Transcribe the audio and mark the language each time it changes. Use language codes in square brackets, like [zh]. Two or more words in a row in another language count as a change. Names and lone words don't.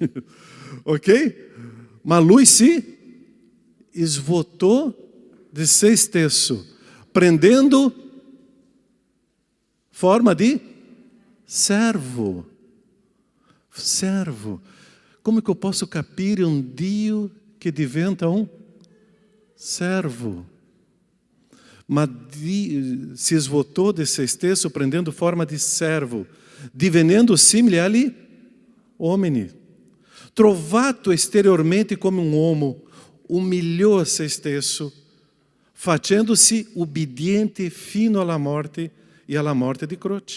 [it] Ok? Ma lui si svuotò di se stesso, prendendo forma di servo. [pt] Servo. Come que eu posso capire um Dio que diventa um servo? Mas se esvotou de [it] se stesso, prendendo forma de servo, divenendo simile agli uomini. Trovato esteriormente come um uomo, umilhou a se stesso, facendo-se ubbidiente fino alla morte e alla morte di croce.